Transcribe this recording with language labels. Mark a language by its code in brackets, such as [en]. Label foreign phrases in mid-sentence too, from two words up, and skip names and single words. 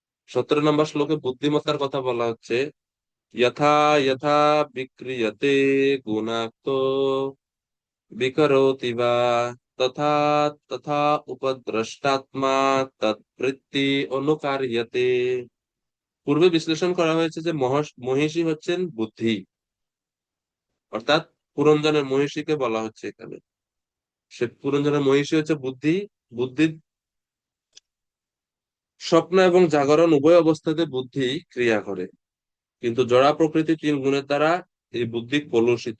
[bn] 17 নম্বর শ্লোকে বুদ্ধিমত্তার কথা বলা হচ্ছে, যথা যথা বিক্রিয়তে গুণাক্ত বিকরোতি বা তথা তথা উপদ্রষ্টাত্মা তৎবৃত্তি অনুকার্যতে। পূর্বে বিশ্লেষণ করা হয়েছে যে মহিষী হচ্ছেন বুদ্ধি, অর্থাৎ পুরঞ্জনের মহিষীকে বলা হচ্ছে এখানে। সে পুরঞ্জনের মহিষী হচ্ছে বুদ্ধি। বুদ্ধি স্বপ্ন এবং জাগরণ উভয় অবস্থাতে বুদ্ধি ক্রিয়া করে, কিন্তু জড়া প্রকৃতি 3 গুণের দ্বারা এই বুদ্ধি কলুষিত।